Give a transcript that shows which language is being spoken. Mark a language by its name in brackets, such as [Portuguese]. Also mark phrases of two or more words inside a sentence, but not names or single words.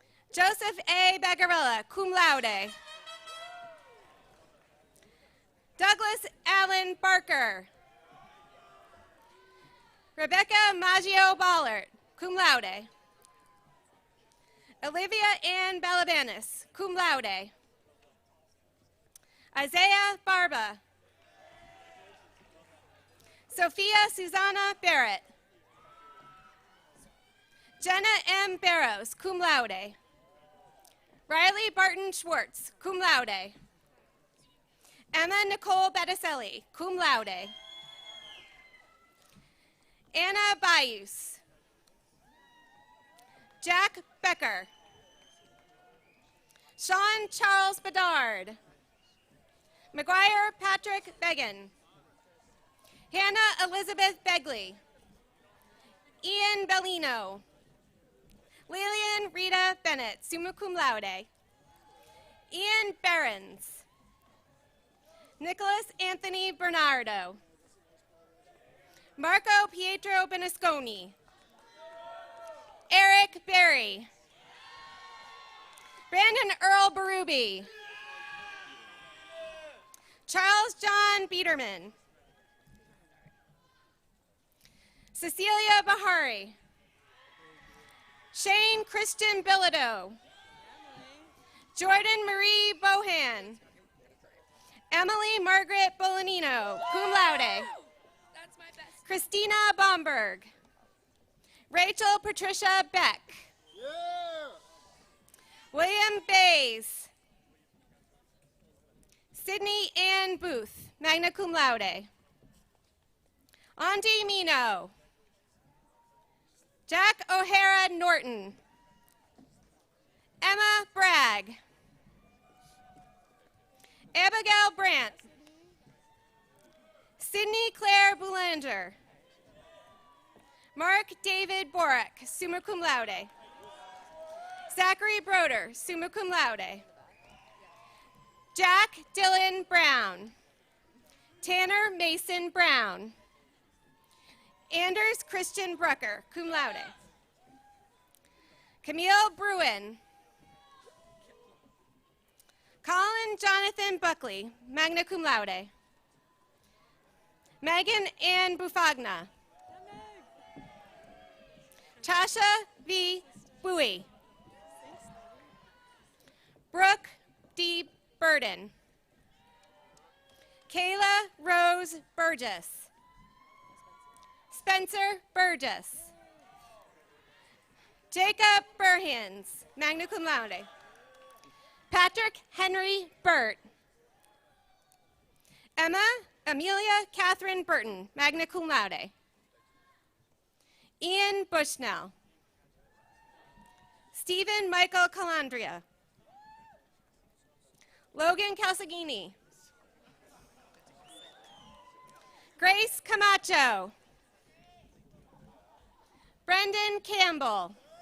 [English] Joseph A. Bagarella, [Latin] cum laude. [English] Douglas Allen Barker. Rebecca Maggio Ballert, [Latin] cum laude. [English] Olivia Ann Balabanis, [Latin] cum laude. [English] Isaiah Barba. Sophia Susanna Barrett. Jenna M. Barrows, [Latin] cum laude. [English] Riley Barton Schwartz, [Latin] cum laude. [English] Emma Nicole Betticelli, [Latin] cum laude. [English] Anna Bayus. Jack Becker. Sean Charles Bedard. McGuire Patrick Began. Hannah Elizabeth Begley. Ian Bellino. Lillian Rita Bennett, [Latin] summa cum laude. [English] Ian Behrens. Nicholas Anthony Bernardo. Marco Pietro Benasconi. Eric Berry. Brandon Earl Berube. Charles John Biederman. Cecilia Bahari. Shane Christian Bilodeau. Jordan Marie Bohan. Emily Margaret Bolanino, [Latin] cum laude. [English] Christina Bomberg. Rachel Patricia Beck. William Bays. Sydney Ann Booth, [Latin] magna cum laude. [English] Andy Mino. Jack O'Hara Norton. Emma Bragg. Abigail Brandt. Sydney Claire Boulanger. Mark David Borak, [Latin] summa cum laude. [English] Zachary Broder, [Latin] summa cum laude. [English] Jack Dylan Brown. Tanner Mason Brown. Anders Christian Brucker, [Latin] cum laude. [English] Camille Bruin. Colin Jonathan Buckley, [Latin] magna cum laude. [English] Megan Ann Bufagna. Tasha V. Bowie. Brooke D. Burden. Kayla Rose Burgess. Spencer Burgess. Jacob Burhans, [Latin] magna cum laude. [English] Patrick Henry Burt. Amelia Catherine Burton, [Latin] magna cum laude. [English] Ian Bushnell. Stephen Michael Calandria. Logan Calzagini. Grace Camacho. Brendan Campbell.